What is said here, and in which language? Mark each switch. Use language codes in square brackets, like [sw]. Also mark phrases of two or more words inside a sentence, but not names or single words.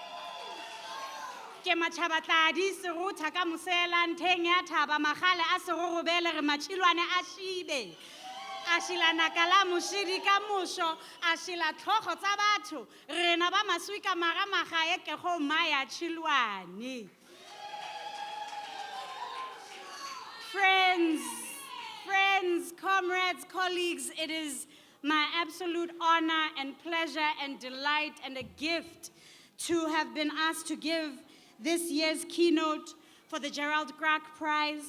[nso] Ke matšhabatladi serutha ka mosela ntheng ya thaba magale a serorobele re matšhilwane a šibe. A šila nakala mošidi ka mošo, a šila tlhogo tsa batho, rena ba maswi ka magamagae ke go maya tšhilwane. [en] Friends, comrades, colleagues, it is my absolute honor and pleasure and delight and a gift to have been asked to give this year's keynote for the Gerald Kraak Prize.